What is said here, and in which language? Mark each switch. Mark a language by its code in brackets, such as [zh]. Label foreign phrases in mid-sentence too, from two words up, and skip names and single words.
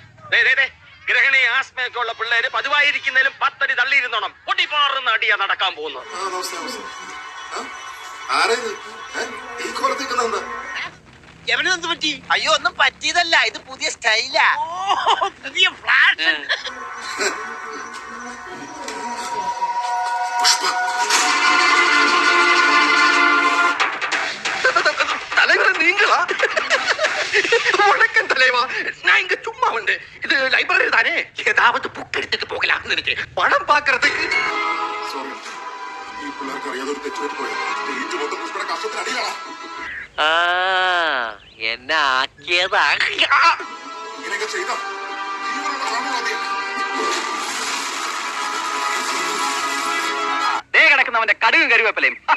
[ml] ഗ്രഹണി ആസ്മയൊക്കെ ഉള്ള പിള്ളേര് പതിവായിരിക്കുന്നതിലും 10 അടി തള്ളിയിരുന്നോണം. പൊട്ടിപ്പാറുന്ന അടിയാ നടക്കാൻ പോകുന്നത്. എവനെന്ത് പറ്റി? അയ്യോ, ഒന്നും പറ്റിയതല്ല, ഇത് പുതിയ സ്റ്റൈലാ. പുതിയ ഫ്ലാഷ്. [ta] தலைவரை நீங்களா? வணக்கம் தலைவா, நான் இங்க சும்மா வந்து இது லைப்ரரி தானே, ஏதாவது புக் எடுத்துட்டு போகலாம்னு நினைச்சேன். படம் பாக்குறதுக்கு. [ml] എന്നെ ആക്കിയതാ. കിടക്കുന്നവന്റെ കടുകും കരുവേപ്പലയും.